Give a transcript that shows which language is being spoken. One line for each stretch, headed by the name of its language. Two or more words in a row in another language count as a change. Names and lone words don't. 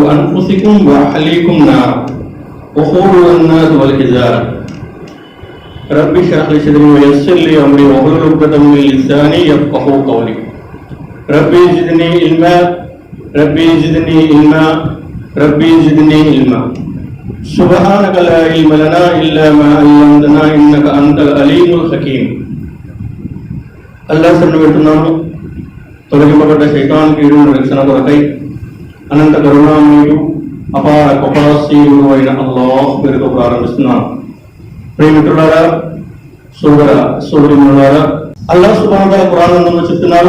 Arabic: أنفسكم وأهليكم نارا وقودها الناس والحجارة رب اشرح لي صدري ويسر لي أمري واحلل عقدة من لساني يفقهوا قولي ربي زدني علما ربي زدني علما ربي زدني علما سبحانك لا علم لنا إلا ما علمتنا إنك أنت العليم الحكيم
Telugu: అల్లాహ్ సన్ను పెడుతున్నాను. తొలగింపబడ్డ శైతాన్ కీడు రక్షణ కొరకై అనంత కరుణామయుడు అపార కృపాశీలుడు అయిన అల్లాహ్ పేరుతో ప్రారంభిస్తున్నాను. ప్రియమిత్రులారా, సోదరీమణులారా, అల్లాహ్
Arabic: سبحانه وتعالى
Telugu: ఖురాన్ గ్రంథంలో చెప్తున్నారు.